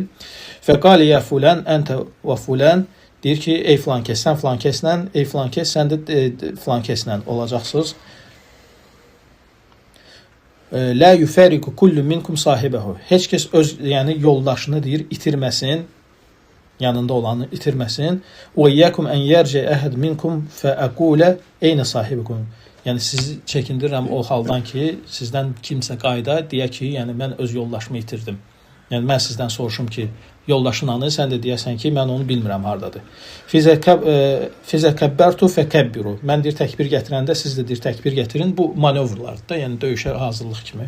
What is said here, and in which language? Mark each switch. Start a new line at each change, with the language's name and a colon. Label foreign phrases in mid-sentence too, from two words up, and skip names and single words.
Arabic: فقال يا فلان أنت وفلان,
Azerbaijani: deyir ki, ey filan kəs, sən filan kəslə, ey filan kəs, sən də filan kəslə olacaqsınız.
Arabic: لا يفارق كل منكم صاحبه.
Azerbaijani: Heç kəs öz, yəni yoldaşını deyir, itirməsin, yanında olanı itirməsin.
Arabic: وإياكم أن يرجع أحد منكم فأقول أين صاحبكم.
Azerbaijani: Yəni sizi çəkindirirəm o haldan ki, sizdən kimsə qayda deyə ki, yəni mən öz yoldaşımı itirdim. Yəni mən sizdən soruşum ki, yoldaşın hanı, sən də deyəsən ki, mən onu bilmirəm hardadır.
Arabic: فإذا كبرت فكبروا.
Azerbaijani: Mən deyir təkbir gətirəndə siz də deyir təkbir gətirin. Bu manevrlardır da, yəni döyüşə hazırlıq kimi.